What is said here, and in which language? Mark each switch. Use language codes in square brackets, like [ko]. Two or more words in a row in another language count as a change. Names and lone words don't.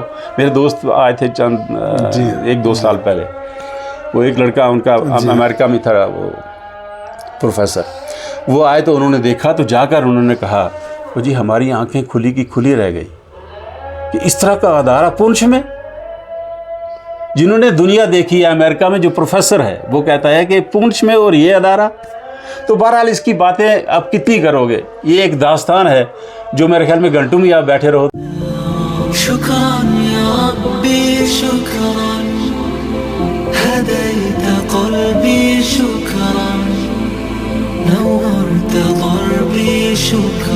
[ur] میرے دوست آئے تھے چند 1-2 سال پہلے، وہ ایک لڑکا ان کا امریکہ میں تھا وہ پروفیسر، وہ آئے تو انہوں نے دیکھا تو جا کر انہوں نے کہا جی ہماری آنکھیں کھلی کی کھلی رہ گئی کہ اس طرح کا ادارہ پونچھ میں. جنہوں نے دنیا دیکھی ہے، امریکہ میں جو پروفیسر ہے وہ کہتا ہے کہ پونچھ میں اور یہ ادارہ. تو بہرحال اس کی باتیں آپ کتنی کرو گے، یہ ایک داستان ہے جو میرے خیال میں گھنٹوں میں آپ بیٹھے رہو. [ar] شکران یا ربی شکران، هدیت قلبی شکران، نورت قلبی شکران.